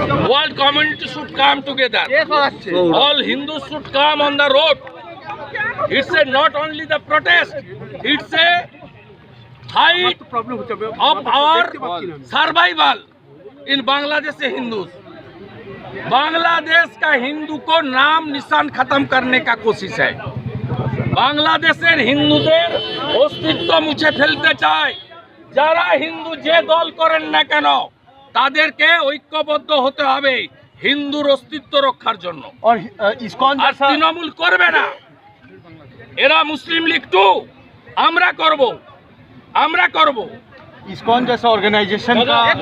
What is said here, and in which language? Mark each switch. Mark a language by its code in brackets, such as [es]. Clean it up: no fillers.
[en] World community should come together. All Hindus should come on the road. It's not only the protest, it's a fight of our survival in Bangladesh Hindus. [hi] Bangladesh का हिंदू को नाम निशान खत्म करने का कोशिश है। [bn] বাংলাদেশের হিন্দুদের অস্তিত্ব মুছে ফেলতে চায়। যারা হিন্দু যে দল করেন না কেন তাদেরকে ঐক্যবদ্ধ হতে হবে হিন্দুর অস্তিত্ব রক্ষার জন্য। [hi] और ISKCON [bn] আর তৃণমূল করবে না, এরা মুসলিম লীগ 2 আমরা করব। [hi] ISKCON जैसा ऑर्गेनाइजेशन का